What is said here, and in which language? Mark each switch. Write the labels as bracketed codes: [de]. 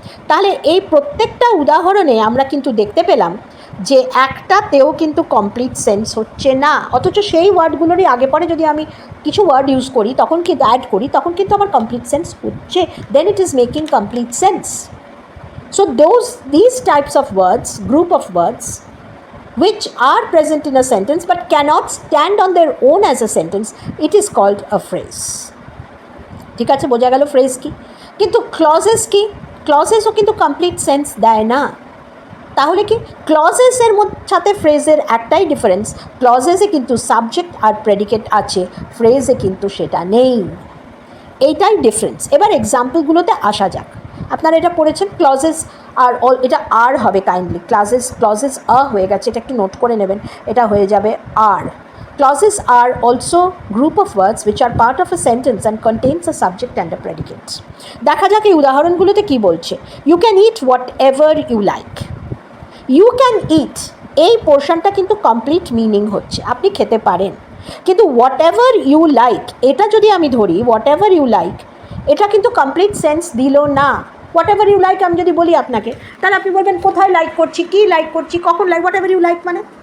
[bn] তাহলে এই প্রত্যেকটা উদাহরণে আমরা কিন্তু দেখতে পেলাম যে একটাতেও কিন্তু কমপ্লিট সেন্স হচ্ছে না, অথচ সেই ওয়ার্ডগুলোরই আগে পরে যদি আমি কিছু ওয়ার্ড ইউজ করি, তখন কিন্তু অ্যাড করি, তখন কিন্তু আমার কমপ্লিট সেন্স হচ্ছে, [en] Then it is making complete sense. So these types of words, group of words which are present in a sentence but cannot stand on their own as a sentence, it is called a phrase. [bn] ঠিক আছে, বোঝা গেল phrase কি। কিন্তু clauses কি? ক্লজেসও কিন্তু complete sense দেয় না। তাহলে কি ক্লজেসের সাথে ফ্রেজের একটাই ডিফারেন্স, ক্লজেসে কিন্তু সাবজেক্ট আর প্রেডিকেট আছে, ফ্রেজে কিন্তু সেটা নেই। এইটাই ডিফারেন্স। এবার এক্সাম্পলগুলোতে আসা যাক। আপনারা এটা পড়েছেন, ক্লজেস আর অল, এটা আর হবে কাইন্ডলি, ক্লজেস হয়ে গেছে, এটা একটু নোট করে নেবেন, এটা হয়ে যাবে আর। [en] Clauses are also group of words which are part of a sentence and contains a subject and a predicate. [bn] দেখা যাক এই উদাহরণগুলোতে কি বলছে। [en] You can eat whatever you like. You can eat, [bn] এই পোর্শনটা কিন্তু কমপ্লিট মিনিং হচ্ছে, আপনি খেতে পারেন। কিন্তু [en] whatever you like, [bn] এটা যদি আমি ধরি হোয়াট এভার ইউ লাইক, এটা কিন্তু কমপ্লিট সেন্স দিল না। [en] whatever you like [bn] আমি যদি বলি আপনাকে, তাহলে আপনি বলবেন কোথায় লাইক করছি, কী লাইক করছি, কখন like, what ever you like মানে।